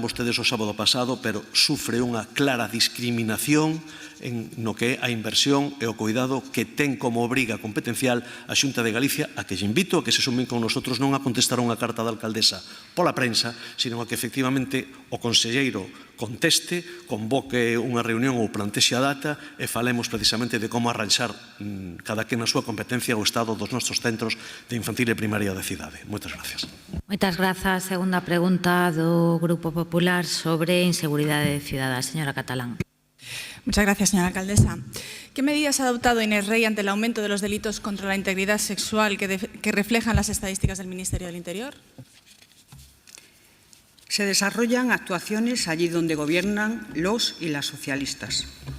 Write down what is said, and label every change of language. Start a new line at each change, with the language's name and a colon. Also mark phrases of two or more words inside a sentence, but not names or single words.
Galician: vostedes o sábado pasado, pero sufre unha clara discriminación no que é a inversión e o cuidado que ten como obriga competencial a Xunta de Galicia, a que lle invito a que se sumen con nosotros non a contestar unha carta da alcaldesa pola prensa, sino a que efectivamente o conselleiro conteste, convoque unha reunión ou plantexe a data e falemos precisamente de como arranxar cada quen na súa competencia o estado dos nosos centros de infantil e primaria da cidade. Moitas gracias. Moitas grazas. Segunda pregunta do Grupo Popular sobre inseguridade cidadá. Señora Catalán.
Spanish: Muchas gracias, señora alcaldesa. ¿Qué medidas ha adoptado Inés Rey ante el aumento de los delitos contra la integridad sexual que reflejan las estadísticas del Ministerio del Interior? Se desarrollan actuaciones allí donde gobiernan los y las socialistas.